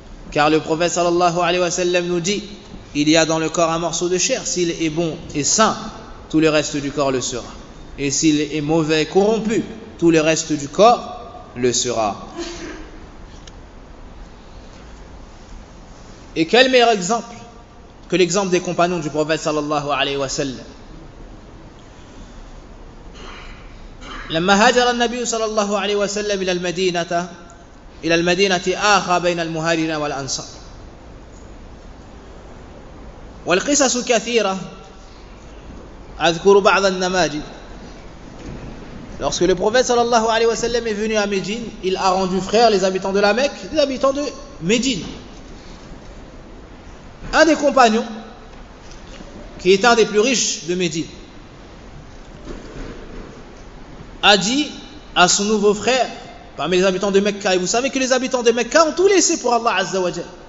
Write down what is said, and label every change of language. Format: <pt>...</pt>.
<fr>Car le prophète sallallahu alayhi wa sallam nous dit, il y a dans le corps un morceau de chair, s'il est bon et sain, tout le reste du corps le sera. Et s'il est mauvais et corrompu, tout le reste du corps le sera. Et quel meilleur exemple que l'exemple des compagnons du prophète sallallahu alayhi wa sallam.</fr> <ar>لما هاجر النبي صلى الله عليه وسلم إلى المدينة آخى بين المهاجرين والأنصار والقصص كثيرة أذكر بعض النماذج.</ar> <fr>Lorsque le prophète صلى الله عليه وسلم est venu à Médine, il a rendu frères les habitants de la Mecque, les habitants de Médine. Un des compagnons, qui est un des plus riches de Médine, a dit à son nouveau frère parmi les habitants de Mecca, et vous savez que les habitants de Mecca ont tout laissé pour Allah Azza wa Jal.</fr>